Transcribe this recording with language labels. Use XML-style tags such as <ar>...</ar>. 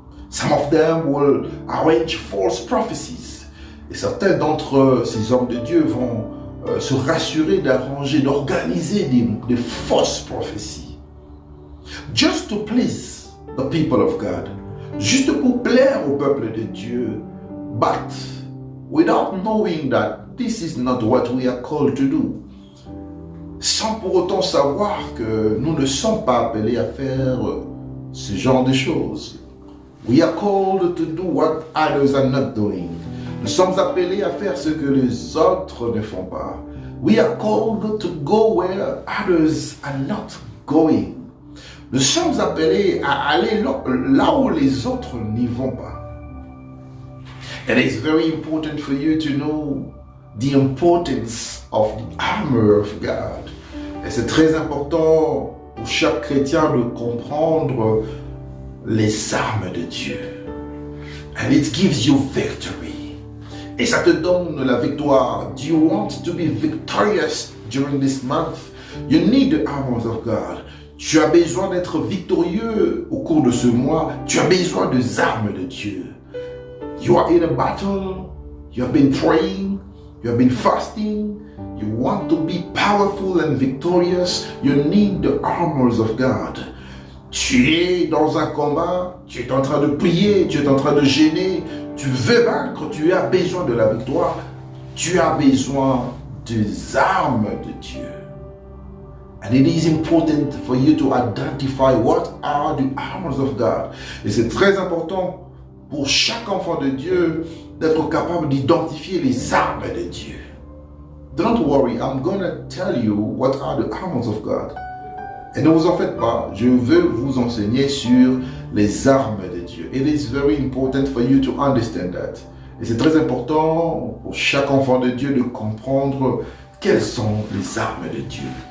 <en>Some of them will arrange false prophecies.</en> <fr>Et certains d'entre ces hommes de Dieu vont se rassurer d'arranger, d'organiser des fausses prophéties.</fr> <en>Just to please the people of God.</en> <fr>Juste pour plaire au peuple de Dieu.</fr> <en>But without knowing that this is not what we are called to do.</en> <fr>Sans pour autant savoir que nous ne sommes pas appelés à faire ce genre de choses.</fr> <en>We are called to do what others are not doing.</en> <fr>Nous sommes appelés à faire ce que les autres ne font pas.</fr> <en>We are called to go where others are not going.</en> <fr>Nous sommes appelés à aller là où les autres n'y vont pas.</fr> <en>It is very important for you to know the importance of the armor of God.</en> <fr>Et c'est très important pour chaque chrétien de comprendre les armes de Dieu.</fr> <en>And it gives you victory.</en> <fr>Et ça te donne la victoire.</fr> <en>Do you want to be victorious during this month? You need the armors of God.</en> <fr>Tu as besoin d'être victorieux au cours de ce mois. Tu as besoin des armes de Dieu.</fr> <en>You are in a battle. You have been praying. You have been fasting. You want to be powerful and victorious. You need the armors of God.</en> <fr>Tu es dans un combat. Tu es en train de prier. Tu es en train de jeûner. Tu veux vaincre. Tu as besoin de la victoire. Tu as besoin des armes de Dieu.</fr> <en>And it is important for you to identify what are the armors of God.</en> <fr>Et c'est très important pour chaque enfant de Dieu d'être capable d'identifier les armes de Dieu.</fr> <en>Don't worry, I'm going to tell you what are the armors of God.</en> <fr>Et ne vous en faites pas, je veux vous enseigner sur les armes de Dieu.</fr> <en>It is very important for you to understand that.</en> <fr>Et c'est très important pour chaque enfant de Dieu de comprendre quelles sont les armes de Dieu.</fr>